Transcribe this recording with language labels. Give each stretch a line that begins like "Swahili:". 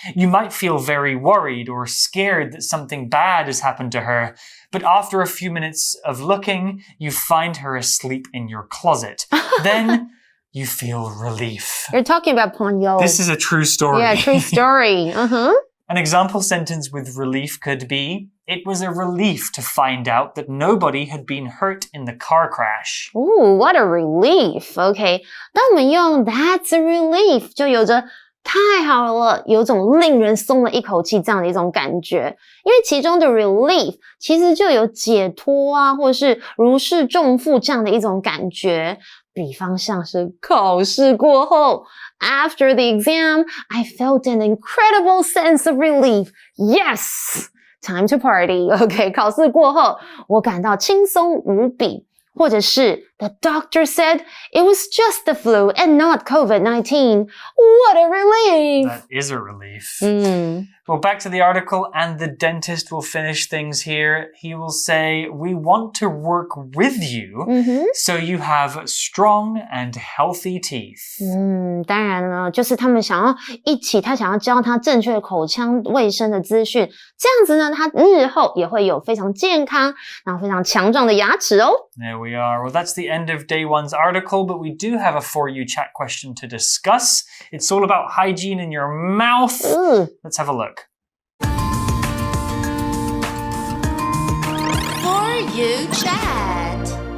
English: You might feel very worried or scared that something bad has happened to her, but after a few minutes of looking, you find her asleep in your closet. Then you feel relief. You're talking about Ponyo. This is a true story. Yeah, true story. An example sentence with relief could be, it was a relief to find out that nobody had been hurt in the car crash. Ooh, what a relief.
Chinese: OK, 当我们用
English: That's a relief
Chinese: 就有着太好了，有种令人松了一口气这样的一种感觉。因为其中的 relief 其实就有解脱啊，或是如释重负这样的一种感觉。比方像是考试过后
English: After the exam, I felt an incredible sense of relief. Yes! Time to party.
Chinese: OK, 考试过后，我感到轻松无比。
English: 或者是 The doctor said it was just the flu and not COVID-19. What a relief! That is a relief. Well, back to the article, and the dentist will finish things here. He will say, we want to work with you so you have strong and healthy teeth.
Chinese: 当然了，就是他们想要一起，他想要教他正确的口腔卫生的资讯，这样子呢，他日后也会有非常健康，然后非常强壮的牙齿哦。
English: There we are. Well, that's the end of day one's article, but we do have a For You chat question to discuss. It's all about hygiene in your mouth. Let's have a look. For You chat.